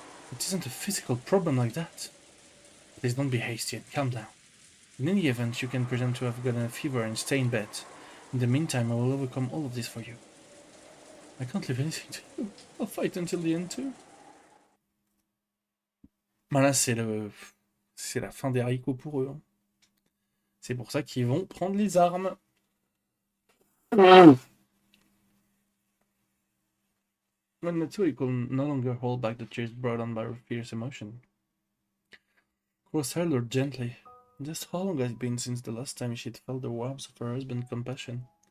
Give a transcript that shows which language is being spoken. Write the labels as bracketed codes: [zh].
[en] It isn't a physical problem like that. Please don't be hasty and calm down. In any event, you can pretend to have gotten a fever and stay in bed. In the meantime, I will overcome all of this for you. I can't leave anything to you. I'll fight until the end too. [fr] Voilà, c'est la fin des haricots pour eux. C'est pour ça qu'ils vont prendre les armes. [en] When Natsui could no longer hold back the tears brought on by her fierce emotion, Cross held her gently. Just how long has it been since the last time she had felt the warmth of her husband's compassion?